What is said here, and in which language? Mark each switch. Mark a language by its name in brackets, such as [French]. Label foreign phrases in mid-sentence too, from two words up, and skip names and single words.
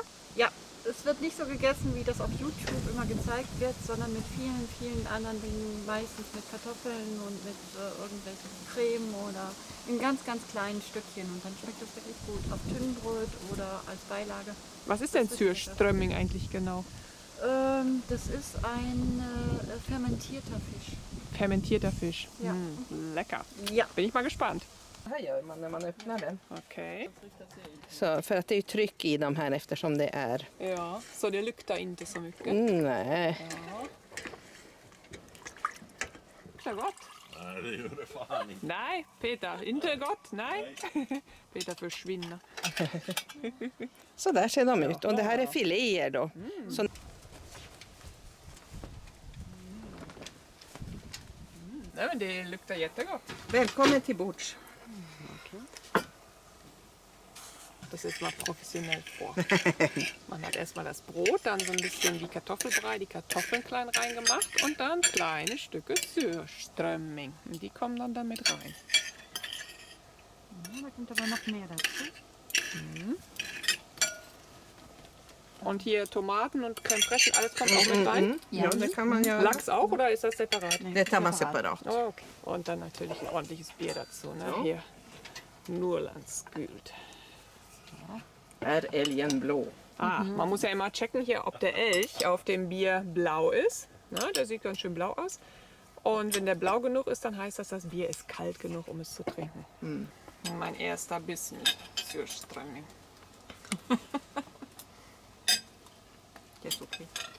[German] Ja, es wird nicht so gegessen, wie das auf YouTube immer gezeigt wird, sondern mit vielen anderen Dingen, meistens mit Kartoffeln und mit irgendwelchen Creme oder in ganz kleinen Stückchen. Und dann schmeckt das wirklich gut auf Tünnbrot oder als Beilage. Was ist denn Surströmming eigentlich genau? Das ist ein fermentierter Fisch. Fermentierter Fisch. Ja. Lecker. Ja. Bin ich mal gespannt. [Swedish] Här gör man när man öppnar den. Okay. Så, för att det är tryck i dem här eftersom det är... Ja, så det luktar inte så mycket. Nej. Ja. Luktar gott. Nej, det gör det fan inte. Nej, Peter, inte gott. Nej. Peter försvinner. Så där ser de ut. Och det här är filéer då. Så, Nej, men det luktar jättegott. välkommen till bords. [German] Das ist mal professionell vor. Man hat erstmal das Brot, dann so ein bisschen wie Kartoffelbrei, die Kartoffeln klein reingemacht und dann kleine Stücke Surströmming. Und die kommen dann damit rein. Ja, da kommt aber noch mehr dazu. Und hier Tomaten und Creme fraiche, alles kommt auch mit rein. [Swedish] Ja, det kan man göra. [German] Lachs auch oder ist das separat? [Swedish] Det tar man separat. [German] Oh, okay. Und dann natürlich ein ordentliches Bier dazu. Ne? So. Hier Norrlandsguld. [Swedish] Är älgen blå? [German] Man muss ja immer checken hier, ob der Elch auf dem Bier blau ist. Na, der sieht ganz schön blau aus. Und wenn der blau genug ist, dann heißt das, das Bier ist kalt genug, um es zu trinken. Mein erster Biss mit Surströmming. Der ist okay.